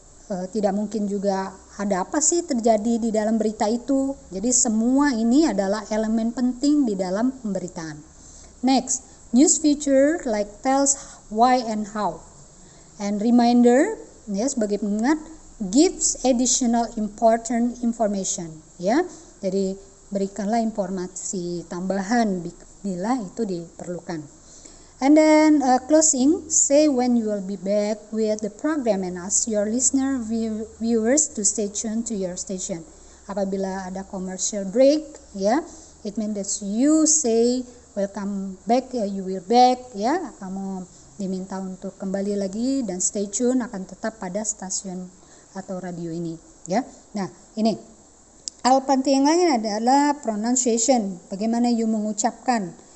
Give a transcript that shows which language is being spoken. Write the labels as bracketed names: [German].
[Indonesian] Tidak mungkin juga ada apa sih terjadi di dalam berita itu. Jadi semua ini adalah elemen penting di dalam pemberitaan. [English] Next, news feature like tells why and how. And reminder, [Indonesian] sebagai pengingat, [English] gives additional important information, [Indonesian] Jadi berikanlah informasi tambahan bila itu diperlukan. [English] And then closing, say when you will be back with the program and ask your listener viewers to stay tuned to your station. [Indonesian] Apabila ada commercial break, [English] it means that you say welcome back, you will back, [Indonesian] kamu diminta untuk kembali lagi dan [English] stay tune, [Indonesian] akan tetap pada stasiun atau radio ini, Nah, ini hal penting lainnya adalah pronunciation, bagaimana you mengucapkan.